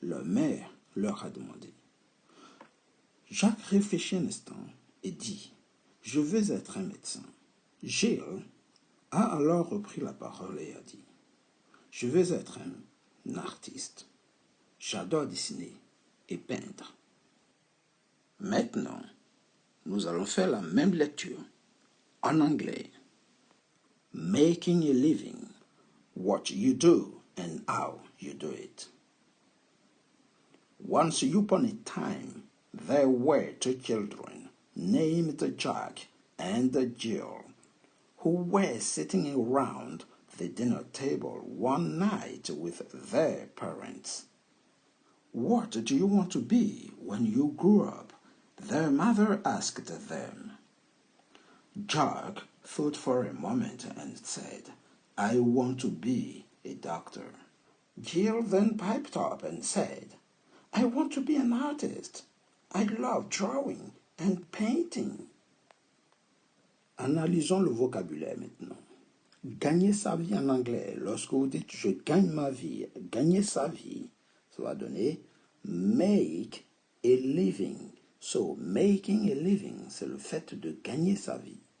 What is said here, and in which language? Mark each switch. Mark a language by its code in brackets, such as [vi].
[fr] Leur mère leur a demandé. Jacques réfléchit un instant et dit « Je veux être un médecin. » Gilles a alors repris la parole et a dit « Je veux être un artiste. J'adore dessiner et peindre. » Maintenant, nous allons faire la même lecture en anglais. [en] Making a living, what you do and how you do it. Once upon a time, there were two children named Jack and Jill, who were sitting around the dinner table one night with their parents. What do you want to be when you grow up? Their mother asked them. Jack thought for a moment and said, I want to be a doctor. Jill then piped up and said, I want to be an artist. I love drawing and painting. [fr] Analysons le vocabulaire maintenant. Gagner sa vie en anglais, lorsque vous dites je gagne ma vie, gagner sa vie, ça va donner [en] make a living. So, making a living, [fr] c'est le fait de gagner sa vie.